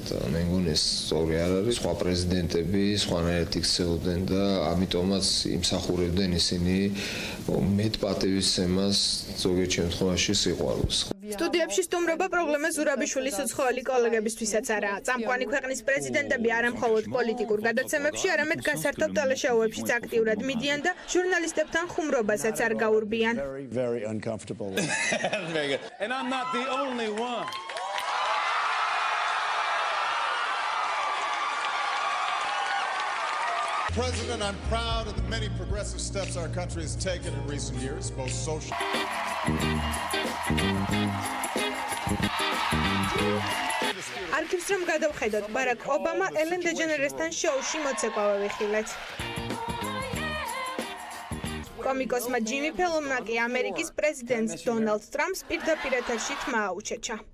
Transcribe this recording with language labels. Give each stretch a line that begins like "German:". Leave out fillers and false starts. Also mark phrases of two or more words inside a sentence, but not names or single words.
Georgian: მე მგონი ეს სწორი არ არის. სხვა პრეზიდენტები სხვანაირად იქცეოდნენ და ამიტომაც იმსახურებდნენ ისინი მეტ პატივისცემას, ზოგიერთ შემთხვევაში სიყვარულს. სტუდიებში სტუმრობა პრობლემა ზურაბიშვილის უცხოელი კოლეგებისთვისაც არაა. წამყვანი ქვეყნის პრეზიდენტები არა მხოლოდ პოლიტიკურ გადაცემებში, არამედ გასართობ ტელეშოუებშიც აქტიურად მიდიან და ჟურნალისტებთან ხუმრობასაც არ გაურბიან.
English: Very uncomfortable. Very good. And I'm not the only one. President, I'm proud of the many progressive steps our country has taken in recent years, both social.
Georgian: არქივს რომ გადავხედოთ, ბარაკ ობამა ელენ დეჯენერესთან შოუში მოცეკვავე ვიხილეთ. კომიკოსმა ჯიმი ფელონმა კი ამერიკის პრეზიდენტს დონალდ ტრამპს პირდაპირ ეთერში თმა აუჩეჩა.